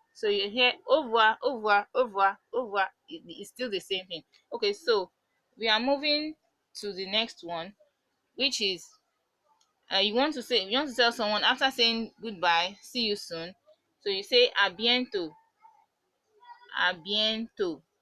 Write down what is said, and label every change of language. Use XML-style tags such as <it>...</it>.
<en>So you hear</en> <fr>au revoir, au revoir, au revoir, au revoir.</fr> <en>It's still the same thing. Okay, so we are moving to the next one, which is you want to tell someone after saying goodbye, see you soon. So you say</en> <fr>à bientôt, à bientôt.</fr>